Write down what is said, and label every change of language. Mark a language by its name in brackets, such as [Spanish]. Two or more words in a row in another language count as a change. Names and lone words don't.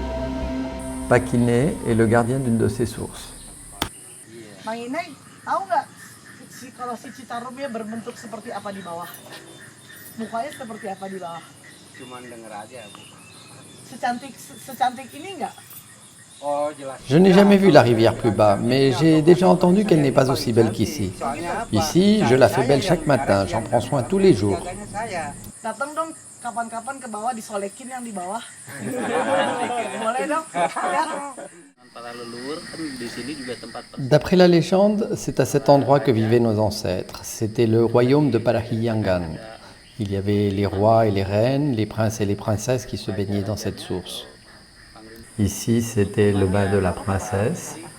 [French] Pakine est le gardien d'une de ces sources. [Indonesian] Manginai, tahu nggak kalau si Citarumnya berbentuk seperti apa di bawah? Mukanya seperti apa di bawah? Cuman denger aja, Bu. Secantik ini nggak? [French] Je n'ai jamais vu la rivière plus bas, mais j'ai déjà entendu qu'elle n'est pas aussi belle qu'ici. Ici, je la fais belle chaque matin, j'en prends soin tous les jours. [Indonesian] Datang dong kapan-kapan ke bawah disolekin yang di bawah. Boleh dong? [French] D'après la légende, c'est à cet endroit que vivaient nos ancêtres. C'était le royaume de Parahiyangan. Il y avait les rois et les reines, les princes et les princesses qui se baignaient dans cette source. Ici, c'était le bain de la princesse.